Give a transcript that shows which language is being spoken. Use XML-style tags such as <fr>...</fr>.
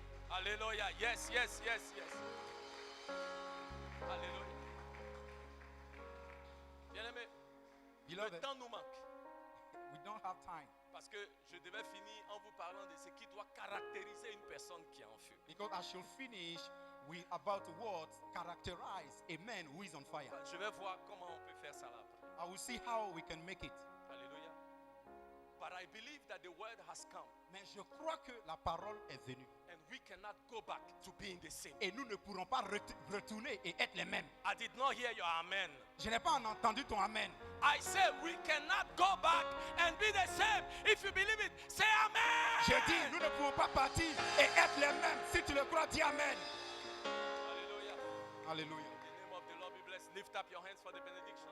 <en>Alléluia. Yes, yes, yes, yes. Alléluia.</en> <fr>Bien-aimé, le</fr> <en>Beloved,</en> <fr>temps nous manque.</fr> <en>we don't have time</en> <fr>Parce que je devais finir en vous parlant de ce qui doit caractériser une personne qui est en feu.</fr> <en>because I shall finish with about what characterize a man who is on fire.</en> <fr>Je vais voir comment on peut faire ça là après.</fr> <en>I will see how we can make it.</en> <fr>Alléluia.</fr> <en>But I believe that the word has come</en> <fr>Mais je crois que la parole est venue.</fr> <en>and we cannot go back to being the same.</en> <fr>Et nous ne pourrons pas retourner et être les mêmes.</fr> <en>I did not hear your amen.</en> <fr>Je n'ai pas entendu ton amen.</fr> <en>I say we cannot go back and be the same. If you believe it, say amen.</en> <fr>Je dis, nous ne pouvons pas partir et être les mêmes. Si tu le crois, dis amen.</fr> <en>Hallelujah.</en> <fr>Alléluia.</fr> <en>In the name of the Lord be blessed. Lift up your hands for the benediction.</en>